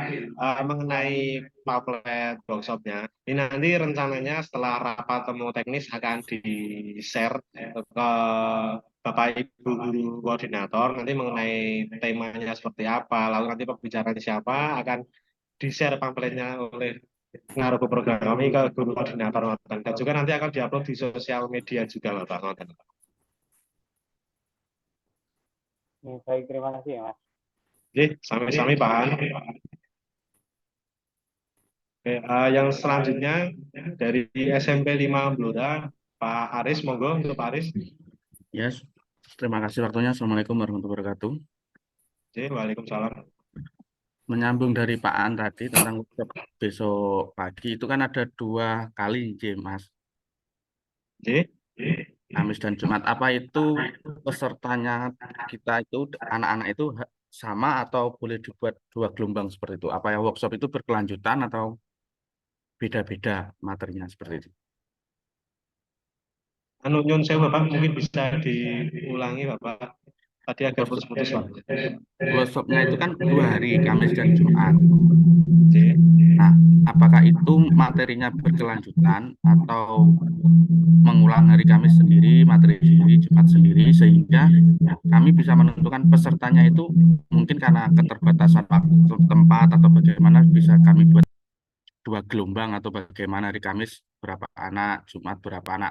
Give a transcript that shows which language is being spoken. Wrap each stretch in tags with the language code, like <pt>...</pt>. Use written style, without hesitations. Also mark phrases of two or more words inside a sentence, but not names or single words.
<id>Mengenai pamflet workshopnya, ini nanti rencananya setelah rapat temu teknis akan di-share ke Bapak Ibu Guru Koordinator, nanti mengenai temanya seperti apa, lalu nanti pembicaranya siapa, akan di-share pamfletnya oleh ngaruh ke program kami ke Guru Koordinator. Dan juga nanti akan diupload di sosial media juga Bapak. Baik, terima kasih ya Mas.</id> <jv>Sami-sami Pak.</jv> <id>Oke, yang selanjutnya dari SMP 5 Blora, Pak Aris, monggo untuk Pak Aris. Yes, terima kasih waktunya.</id> <ar>السلام عليكم ورحمة الله وبركاته. Waalaikumsalam.</ar> <id>Menyambung dari Pak An tadi tentang workshop besok pagi, itu kan ada 2 kali, Mas. Kamis dan Jumat. Apa itu pesertanya kita itu, anak-anak itu sama atau boleh dibuat 2 gelombang seperti itu? Apa ya workshop itu berkelanjutan atau beda-beda materinya seperti itu?</id> <jv>Nyun sewu Bapak,</jv> <id>mungkin bisa diulangi Bapak. Tadi agak putus-putus Pak. Workshopnya itu kan 2 hari, Kamis dan Jumat. Nah, apakah itu materinya berkelanjutan atau mengulang hari Kamis sendiri, materi sendiri, Jumat sendiri, sehingga kami bisa menentukan pesertanya itu mungkin karena keterbatasan waktu tempat atau bagaimana bisa kami buat 2 gelombang atau bagaimana hari Kamis berapa anak, Jumat berapa anak.</id>